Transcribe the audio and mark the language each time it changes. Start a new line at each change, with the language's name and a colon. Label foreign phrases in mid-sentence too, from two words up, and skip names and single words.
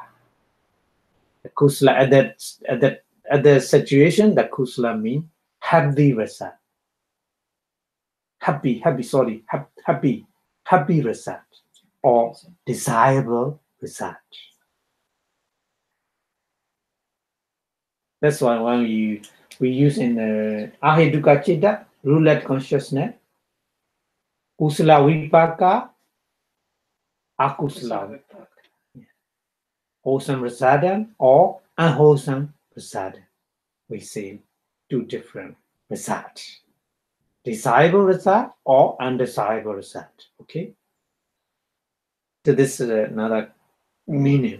English: The kusala at the situation, the kusala means happy result. Happy result or desirable result. That's why when we use in the
Pali: Aheduka Chitta,
English: roulette consciousness,
Pali: kusala vipaka, akusala vipaka.
English: Wholesome result or unwholesome result. We see two different results. Desirable result or undesirable result. Okay. So this is another meaning.